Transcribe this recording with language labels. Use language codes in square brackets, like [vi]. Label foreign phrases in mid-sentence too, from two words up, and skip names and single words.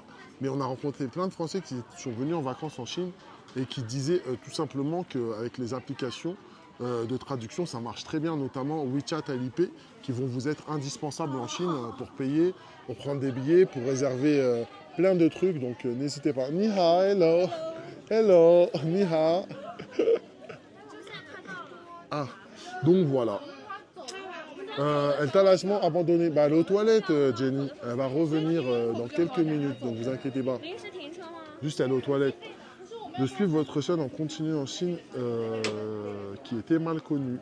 [fr] Mais on a rencontré plein de Français qui sont venus en vacances en Chine et qui disaient tout simplement qu'avec les applications de traduction, ça marche très bien, notamment WeChat à l'IP, qui vont vous être indispensables en Chine pour payer, pour prendre des billets, pour réserver plein de trucs. Donc n'hésitez pas. [zh] 你好, [fr] hello. [zh] Hello, 你好. [fr] Ah, donc voilà. Elle t'a lâchement abandonné. Bah, elle est aux toilettes, Jenny. Elle va revenir dans quelques minutes, donc vous inquiétez pas. Juste, elle est aux toilettes. De suivre votre chaîne en continu en Chine, qui était mal connue.